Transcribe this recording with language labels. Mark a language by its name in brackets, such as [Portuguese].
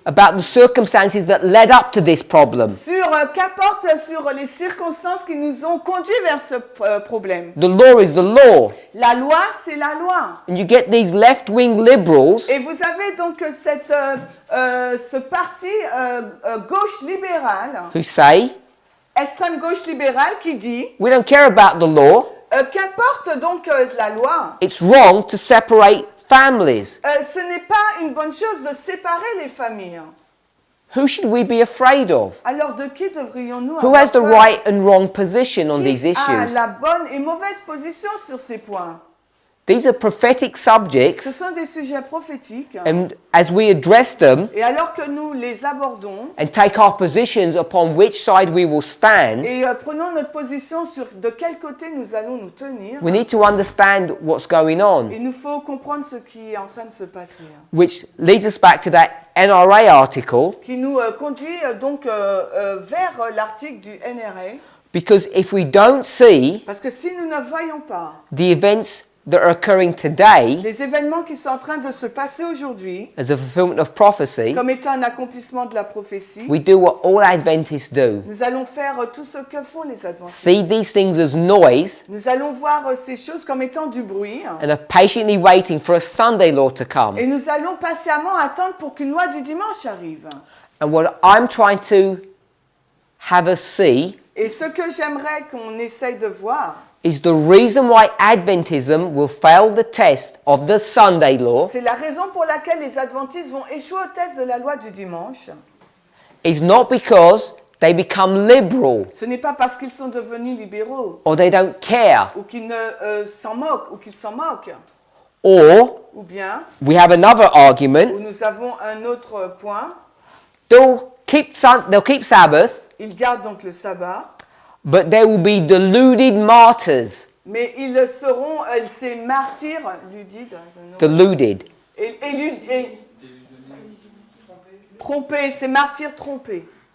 [English] About the circumstances that led up to this problem. [French] Qu'importe sur les circonstances qui nous ont conduits vers ce problème. [English] The law is the law. [French] La loi, c'est la loi. [English] And you get these left-wing liberals [French] Et vous avez donc ce parti gauche libérale, [English] who say, [French] extrême gauche libérale, qui dit [English] we don't care about the law. [French] qu'importe donc la loi, [English] It's wrong to separate families. [French] ce n'est pas une bonne chose de séparer les familles. [English] Who should we be afraid of? [French] Alors de qui devrions-nous [English] Who [French] avoir [English] has the [French] peur? [English] right and wrong position on these [French] Qui a [English] issues? [French] la bonne et mauvaise position sur ces points? [English] These are prophetic [French] Ce [English] subjects, [French] sont des sujets prophétiques. [English] and as we address them [French] Et alors que nous les abordons [English] and take our positions upon which side we will stand, [French] et prenons notre position sur de quel côté nous allons nous tenir, [English] we need to understand what's going on, [French] il nous faut comprendre ce qui est en train de se passer. [English] which leads us back to that NRA article, [French] Qui nous conduit donc vers l'article du NRA. [English] because if we don't see [French] Parce que si nous ne voyons pas [English] the events that are occurring today [French] les événements qui sont en train de se passer aujourd'hui [English] as a fulfillment of prophecy, [French] comme étant un accomplissement de la prophétie, [English] we do what all Adventists do. [French] nous allons faire tout ce que font les adventistes. [English] See these things as noise [French] Nous allons voir ces choses comme étant du bruit [English] and are patiently waiting for a Sunday law to come. [French] et nous allons patiemment attendre pour qu'une loi du dimanche arrive. [English] And what I'm trying to have us see [French] Et ce que j'aimerais qu'on essaye de voir, [English] is the reason why Adventism will fail the test of the Sunday law [French] c'est la raison pour laquelle les adventistes vont échouer au test de la loi du dimanche. [English] is not because they become liberal [French] Ce n'est pas parce qu'ils sont devenus libéraux [English] or they don't care, [French] ou qu'ils ne s'en moquent ou qu'ils s'en moquent. [English] or [French] Ou bien, [English] we have another [French] où [English] argument, [French] nous avons un autre point, [English] they'll keep Sabbath, [French] ils gardent donc le sabbat, [English] but there will be deluded martyrs. [French] mais ils seront ces martyrs ludides, [English] Deluded. [French] et trompés, ces martyrs trompés.